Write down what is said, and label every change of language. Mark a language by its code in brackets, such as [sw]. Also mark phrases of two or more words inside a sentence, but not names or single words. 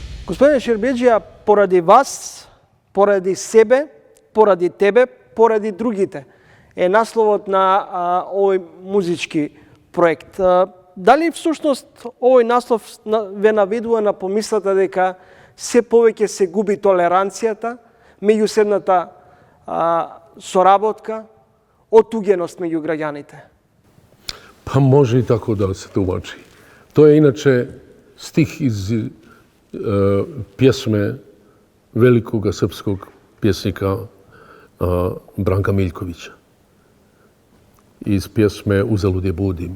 [mk] Господине Шербеджија, поради вас, поради себе, поради тебе, поради другите е насловот на овој музички проект. Дали всушност овој наслов ве наведува на помислата дека се повеќе се губи толеранцијата, меѓусебната соработка, отуѓеност меѓу граѓаните? [hr] Pa može i tako da se tumači. To je inače stih iz pjesme velikog srpskog pjesnika Branka Miljkovića. Iz pjesme Uzalud je budim.